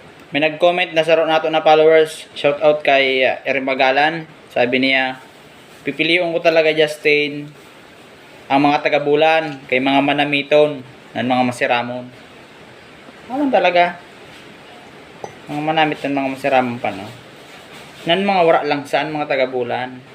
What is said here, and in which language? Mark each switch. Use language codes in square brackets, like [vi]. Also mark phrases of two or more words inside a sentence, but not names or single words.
[bik] May nag-comment na saro nato na followers. [en] Shout out [bik] kay Erin Magalan. [tl] Sabi niya, pipiliin ko talaga, Justin, ang mga taga-Bulan kay mga manamiton ng mga masiramon. Alam talaga. [bik] Mga manamit ng mga masiramon pa, no? Nan mga wara lang saan mga taga-Bulan.